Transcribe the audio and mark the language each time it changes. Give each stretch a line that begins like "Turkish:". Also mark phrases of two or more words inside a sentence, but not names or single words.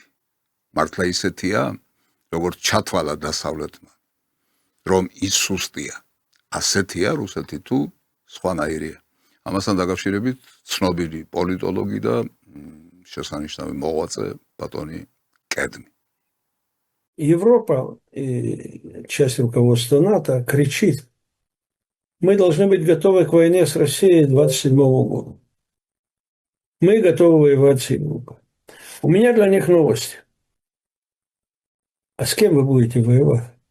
Georgian: მართლა ისეთია, როგორც ჩათვალა დასავლეთმა, რომ ის სუსტია. ასეთია რუსეთი თუ სხვანაირია. ამასთან დაკავშირებით ცნობილი პოლიტოლოგი და შესანიშნავი მოღვაწე ბატონი კედმი.
Russian: Европа и часть руководства НАТО кричит: мы должны быть готовы к войне с Россией 27 года. Мы готовы воевать с Европой. У меня для них новость. А с кем вы будете воевать?